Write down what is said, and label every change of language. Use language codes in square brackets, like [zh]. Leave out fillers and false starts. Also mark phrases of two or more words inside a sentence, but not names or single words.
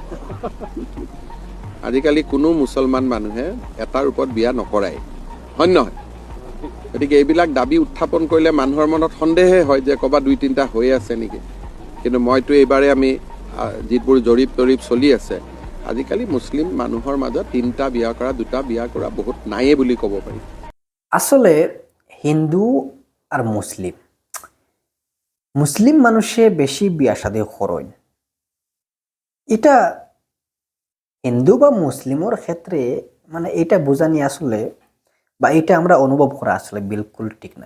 [as] আজিকালি কোনো মুছলমান মানুহে এটাৰ ওপৰত বিয়া নকৰাই, হয় নহয়? গতিকে এইবিলাক দাবী উত্থাপন কৰিলে মানুহৰ মনত সন্দেহে হয় যে ক'ৰবাত 2-3টা হৈ আছে নেকি। কিন্তু মইতো এইবাৰে আমি যিবোৰ জৰীপ তৰীপ চলি আছে, আজিকালি মুছলিম মানুহৰ মাজত 3টা বিয়া কৰা 2টা বিয়া কৰা বহুত নাইয়ে বুলি ক'ব পাৰি। [bn] আসলে হিন্দু আর মুসলিম মুসলিম মানুষে বেশি বিয়া শাদী করেন। এটা হিন্দু বা মুসলিমের ক্ষেত্রে মানে এটা বোঝানি আসলে বা এটা আমরা অনুভব করা আসলে বিলকুল ঠিক নয়।